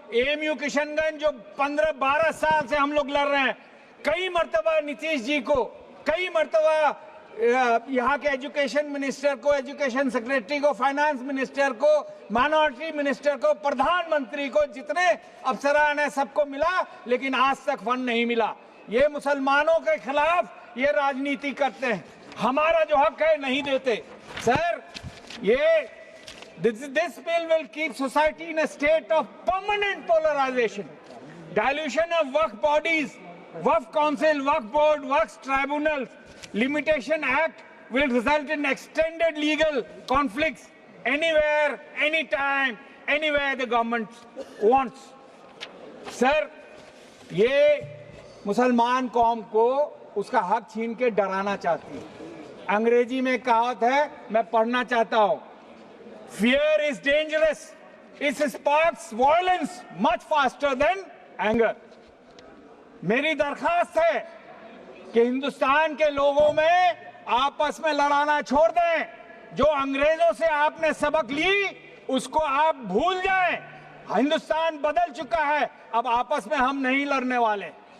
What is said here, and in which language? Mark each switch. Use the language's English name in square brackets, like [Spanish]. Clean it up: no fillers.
[Hindi] AMU Kishanganj जो 15-12 साल से हम लोग लड़ रहे हैं, कई मर्तबा नीतीश जी को, कई मर्तबा यहाँ के एजुकेशन मिनिस्टर को, एजुकेशन सेक्रेटरी को, फाइनेंस मिनिस्टर को, माइनॉरिटी मिनिस्टर को, प्रधानमंत्री को, जितने अफसरान है सबको मिला, लेकिन आज तक फंड नहीं मिला। ये मुसलमानों के खिलाफ ये राजनीति करते हैं, हमारा जो हक है नहीं देते। सर ये [English] this bill will keep society in a state of permanent polarization, dilution of work bodies, work council, work board, works tribunals. Limitation Act will result in extended legal conflicts anywhere, anytime, anywhere the government wants. [Hindi] Sir ये मुसलमान कौम को उसका हक छीन के डराना चाहती है। अंग्रेजी में कहावत है, मैं पढ़ना चाहता हूं, [English] Fear is dangerous. It sparks violence much faster than anger. [Hindi] मेरी दरखास्त है कि हिंदुस्तान के लोगों में आपस में लड़ाना छोड़ दें। जो अंग्रेजों से आपने सबक ली उसको आप भूल जाएं। हिंदुस्तान बदल चुका है, अब आपस में हम नहीं लड़ने वाले।